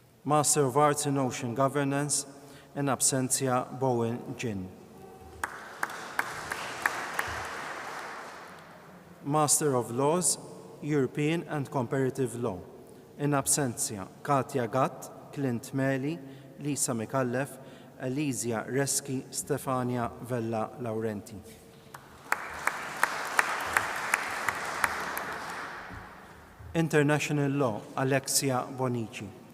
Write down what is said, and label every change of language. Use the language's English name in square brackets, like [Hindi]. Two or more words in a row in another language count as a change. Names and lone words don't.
[English] Master of Arts in Ocean Governance, in absentia Bowen Jin. Master of Laws, European and Comparative Law, in absentia Katja Gatt, Clint Meli, Lisa Mikallef, Elizia Reski, Stefania Vella Laurenti. International Law, Alexia Bonici.